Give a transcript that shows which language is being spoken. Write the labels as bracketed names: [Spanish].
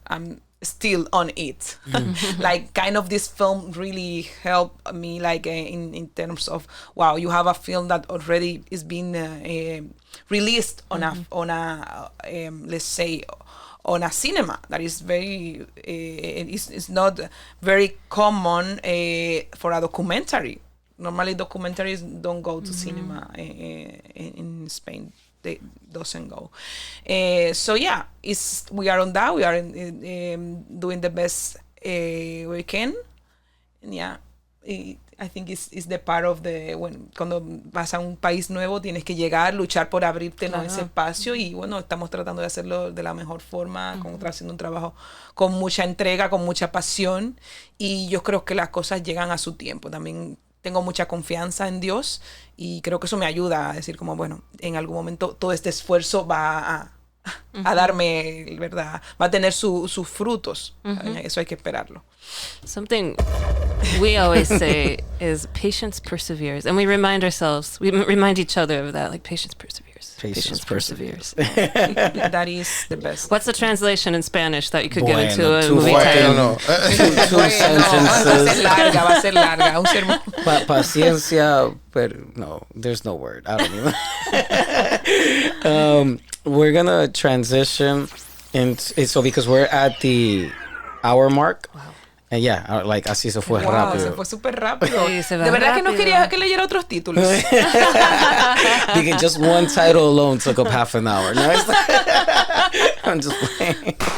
[English] I'm still on it. Like, kind of this film really helped me, like, in terms of, wow, you have a film that already is being released on a let's say, on a cinema that is very it's not very common for a documentary. Normally documentaries don't go to cinema in Spain. They doesn't go. So yeah, we are on that. We are doing the best we can. And yeah, I think it's the part of [Spanish] cuando vas a un país nuevo, tienes que llegar, luchar por abrirte ese espacio, y bueno, estamos tratando de hacerlo de la mejor forma, haciendo un trabajo con mucha entrega, con mucha pasión, y yo creo que las cosas llegan a su tiempo. También tengo mucha confianza en Dios, y creo que eso me ayuda a decir como, bueno, en algún momento todo este esfuerzo va a darme, ¿verdad? Va a tener sus frutos. Eso hay que esperarlo. [English] Something we always say is patience perseveres, and we remind each other of that, like, patience perseveres. Patience perseveres. That is the best. What's the translation in Spanish that you could give into a movie title? Two sentences. [Spanish] Va a ser larga. Un sermón. Paciencia, pero no, [English] there's no word. I don't even. We're gonna transition so because we're at the hour mark. Wow. And yeah, like, [Spanish] así se fue rápido. Se fue súper rápido. Sí, de verdad que no quería que leyera otros títulos. [English] Because just one title alone took up half an hour. No, I'm just playing.